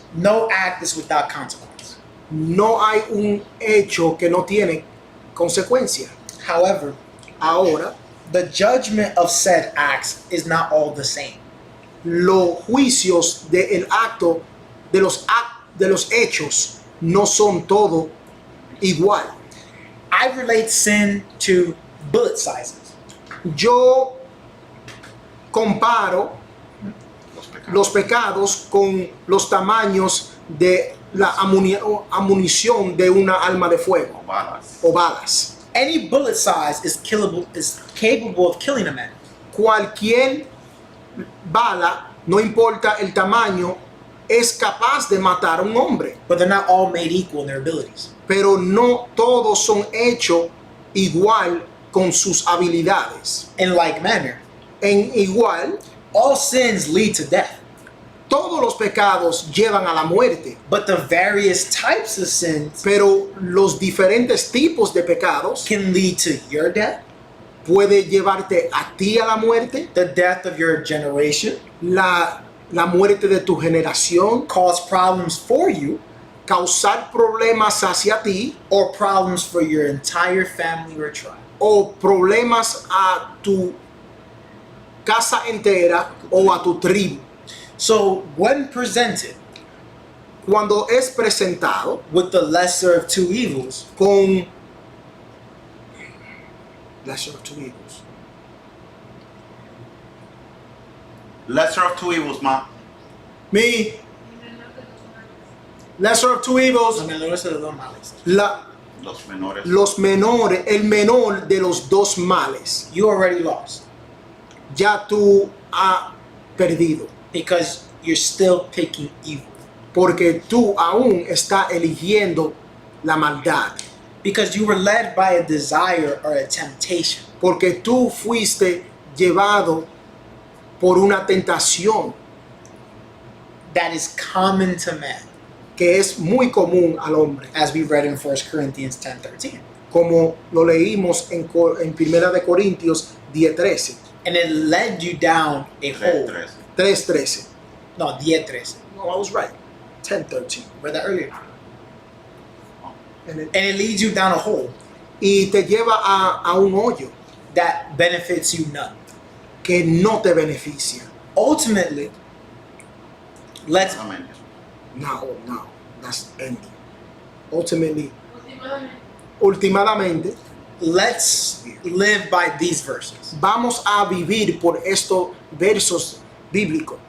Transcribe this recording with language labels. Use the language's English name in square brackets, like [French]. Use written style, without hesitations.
[English] no act is without consequence. [Spanish] no hay un hecho que no tiene consecuencia. [English] However, [Spanish] Ahora, [English] the judgment of said acts is not all the same. [Spanish] los juicios del acto, de los hechos, no son todo igual. [English] I relate sin to bullet sizes. [Spanish] Yo comparo los pecados con los tamaños de la amunición de una arma de fuego o balas. [English] Any bullet size is capable of killing a man. [Spanish] Cualquier bala, no importa el tamaño, es capaz de matar a un hombre, [English] But they're not all made equal in their abilities. [Spanish] pero no todos son hechos igual con sus habilidades. [English] In like manner, [Spanish] En igual, [English] all sins lead to death. [Spanish] todos los pecados llevan a la muerte, [English] But the various types of sins [Spanish] pero los diferentes tipos de pecados [English] can lead to your death, [Spanish] puede llevarte a ti a la muerte, [English] the death of your generation, [Spanish] la muerte de tu generación, [English] cause problems for you, [Spanish] causar problemas hacia ti [English] or problems for your entire family or tribe. [Spanish] o problemas a tu casa entera o a tu tribu. [English] So when presented [Spanish] Cuando es presentado [English] with the lesser of two evils, con lesser of two evils. Lesser of two evils, ma. Me, lesser of two evils, [Spanish] los menores de los dos males, Los menores. los menores, el menor de los dos males. [English] you already lost [Spanish] Ya tú has perdido. [English] because you're still picking evil. [Spanish] Porque tú aún estás eligiendo la maldad. [English] Because you were led by a desire or a temptation. [Spanish] Porque tú fuiste llevado por una tentación [English] That is common to man, [Spanish] que es muy común al hombre. [English] as we read in 1 Corinthians 10:13. [Spanish] Como lo leímos en Primera de Corintios 10:13. [English] And it led you down a hole. 3:13. No, 10:13. No, I was right. 10:13. Read that earlier. And it- And it leads you down a hole [Spanish] y te lleva a un hoyo [English] that benefits you none. [Spanish] que no te beneficia. [English] Ultimately, let's [Spanish] Amén. [English] No, that's ending. Ultimately, últimamente, let's live by these verses. [Spanish] vamos a vivir por estos versos bíblicos.